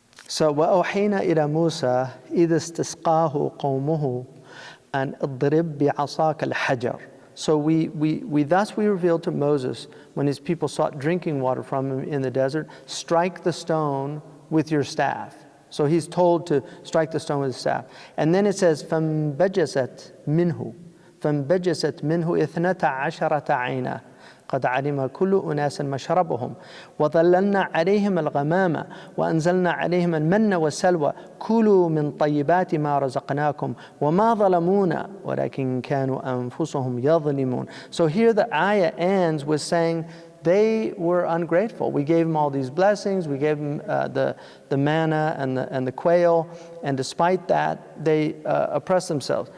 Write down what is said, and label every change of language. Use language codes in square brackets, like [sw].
[ar] So, وَأَوْحَيْنَا إِلَى مُوسَى إِذَا اسْتَسْقَاهُ قَوْمُهُ أَنْ اضْرِبْ بِعَصَاكَ الْحَجَرَ. [en] So we revealed to Moses, when his people sought drinking water from him in the desert, strike the stone with your staff. So he's told to strike the stone with his staff. And then it says, [ar] فَانْبَجَسَتْ مِنْهُ فَانْبَجَسَتْ مِنْهُ 12 عَيْنًا قد علم كل أناس مشربهم وظللنا عليهم الغمام وأنزلنا عليهم المن والسلوى كلوا من طيبات ما رزقناكم وما ظلمونا ولكن كانوا أنفسهم يظلمون. [en] So here the ayah ends with saying they were ungrateful. We gave them all these blessings. We gave them the manna and the quail, and despite that, they oppressed themselves.